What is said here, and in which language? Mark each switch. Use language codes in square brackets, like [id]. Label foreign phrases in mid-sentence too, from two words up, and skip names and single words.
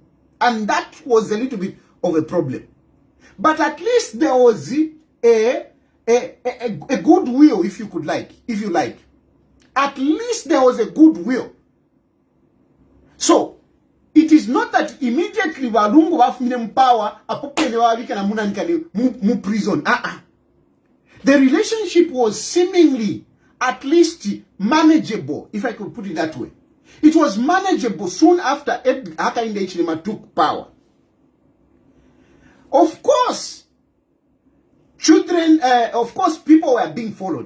[en] And that was a little bit of a problem. But at least there was a goodwill, if you like. At least there was a goodwill. So, it is not that immediately Lungu [bem] wafumine power apopene wawika na muna nkani mu prison. [en] The relationship was seemingly at least manageable, if I could put it that way. It was manageable soon after Hakainde Hichilema took power. Of course, people were being followed.